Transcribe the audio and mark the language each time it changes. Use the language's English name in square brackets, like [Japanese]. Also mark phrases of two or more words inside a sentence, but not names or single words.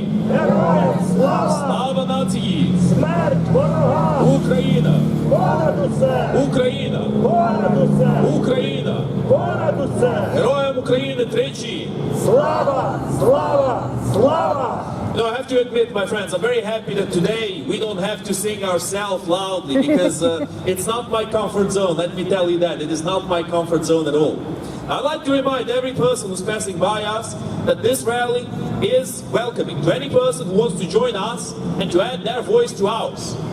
[Ukrainian] Героям слава! Слава нації! Смерть ворогам! Україна! Понад усе! Україна! Понад усе! Україна! Понад усе! Героям України тричі! Слава! Слава! Слава! [English] You know, I have to admit, my friends, I'm very happy that today we don't have to sing ourselves loudly because it's not my comfort zone, let me tell you that. It is not my comfort zone at all. I'd like to remind every person who's passing by us that this rally is welcoming to any person who wants to join us and to add their voice to ours.